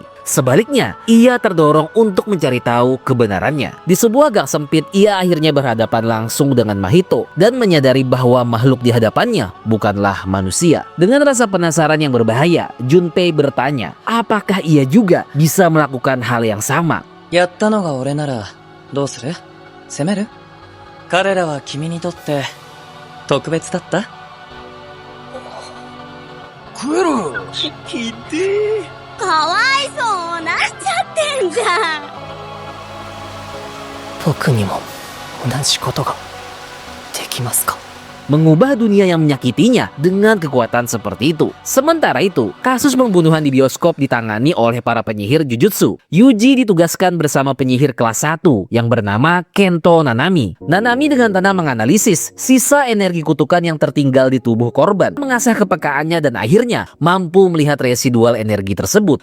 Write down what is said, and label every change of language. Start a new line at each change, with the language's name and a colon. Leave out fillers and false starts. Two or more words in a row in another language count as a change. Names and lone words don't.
Indonesian: Sebaliknya, ia terdorong untuk mencari tahu kebenarannya. Di sebuah gang sempit, ia akhirnya berhadapan langsung dengan Mahito dan menyadari bahwa makhluk di hadapannya bukanlah manusia. Dengan rasa penasaran yang berbahaya, Junpei bertanya, apakah ia juga bisa melakukan hal yang sama?
Japanese: やったのが俺ならどうする？責める？彼らは君にとって特別だった？クエルひでえ。かわいそうなっちゃってんじゃん。僕にも同じことができますか？
Indonesian: Mengubah dunia yang menyakitinya dengan kekuatan seperti itu. Sementara itu, kasus pembunuhan di bioskop ditangani oleh para penyihir Jujutsu. Yuji ditugaskan bersama penyihir kelas 1 yang bernama Kento Nanami. Nanami dengan tenang menganalisis sisa energi kutukan yang tertinggal di tubuh korban, mengasah kepekaannya dan akhirnya mampu melihat residual energi tersebut.